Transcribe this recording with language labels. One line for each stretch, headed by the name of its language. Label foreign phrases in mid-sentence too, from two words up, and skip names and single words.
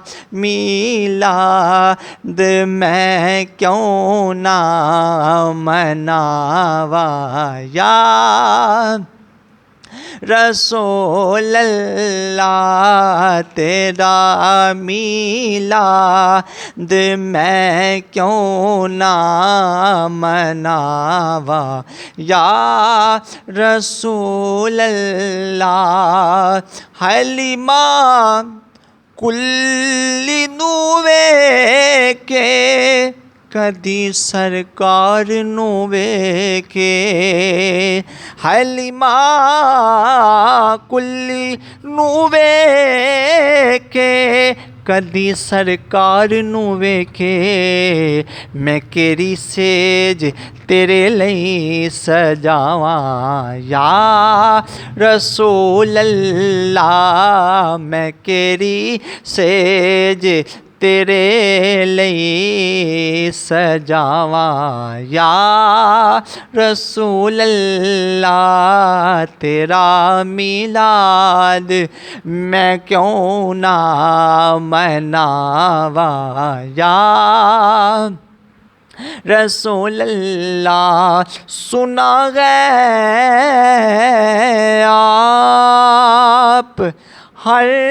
Punjabi: میلاد میں کیوں نہ مناواں یا رسول اللہ، تیرا میلاد میں کیوں نہ مناواں یا رسول اللہ۔ حلیمہ کلی نوے کے کدی سرکار نو ویکھے، حلیمہ کلی نو ویکھے کدی سرکار نو ویکھے، میں کیری سیج تیرے لئی سجاواں یا رسول اللہ، میں کیری سیج تیرے لئی سجاواں یا رسول اللہ تیرا میلاد میں کیوں نہ مناواں یا رسول اللہ
Urdu: سنا ہے آپ ہر